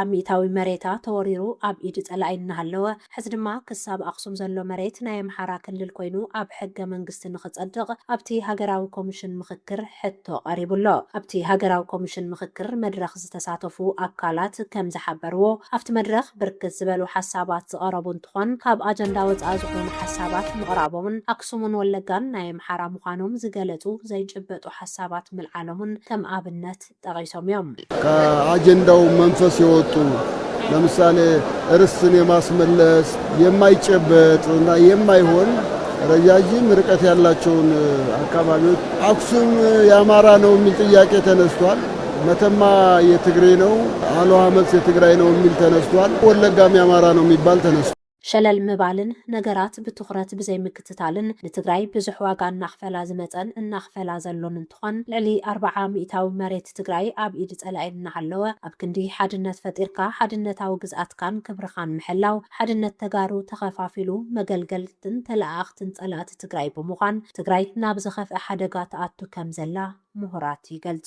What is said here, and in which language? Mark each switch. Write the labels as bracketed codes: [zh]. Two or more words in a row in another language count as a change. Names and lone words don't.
[ti] ሚታዊ መሬታ ተወሪሩ ኣብ ኢድ ጸላኢ እናሃለወ ሕዚ ድማ ክሳብ ኣኽሱም ዘሎ መሬት ናይ ኣምሓራ ክልል ኮይኑ ኣብ ሕገ መንግስቲ ንኽጸድቕ ኣብቲ ሃገራዊ ኮሚሽን ምክክር ሕቶ ቀሪቡሎ ኣብቲ ሃገራዊ ኮሚሽን ምክክር መድረኽ ዝተሳተፉ ኣካላት ከም ዝሓበርዎ ኣብቲ መድረኽ ብርክት ዝበሉ ሓሳባት ዝቐረቡ እንትኾን ካብ ኣጀንዳ ወጻኢ ዝኾኑ ሓሳባት ምቕራቦምን ኣክሱምን ወለጋን ናይ ኣምሓራ ምዃኖም ዝገለጹ ዘይጭበጡ ሓሳባት ምልዓሎምን ከም ኣብነት ጠቒሶም እዮም [am] አጀንዳው መንፈስ የወጡ ለምሳሌ ርስን የማስመለስ የማይጨበጥ እና የማይሆን ረጃጅም ርቀት ያላቸውን አካባቢዎች አክሱም የአማራ ነው የሚል ጥያቄ ተነስቷል። መተማ የትግሬ ነው፣ አልዋ መልስ የትግራይ ነው የሚል ተነስቷል። ወለጋም የአማራ ነው የሚባል ተነስቷል። [ti] ሸለል ምባልን ነገራት ብትኹረት ብዘይ ምክትታልን ንትግራይ ብዙሕ ዋጋ እናኽፈላ ዝመፀን እናኽፈላ ዘሎን እንትኾን ልዕሊ 40 ሚእታዊ መሬት ትግራይ ኣብ ኢድ ጸላኢ እናሃለወ ኣብ ክንዲ ሓድነት ፈጢርካ ሓድነታዊ ግዝኣትካን ክብርኻን ምሕላው ሓድነት ተጋሩ ተኸፋፊሉ መገልገልትን ተለኣኽትን ጸላእቲ ትግራይ ብምዃን ትግራይ ናብ ዝኸፍአ ሓደጋ ተኣቱ ከም ዘላ ምሁራት ይገልጹ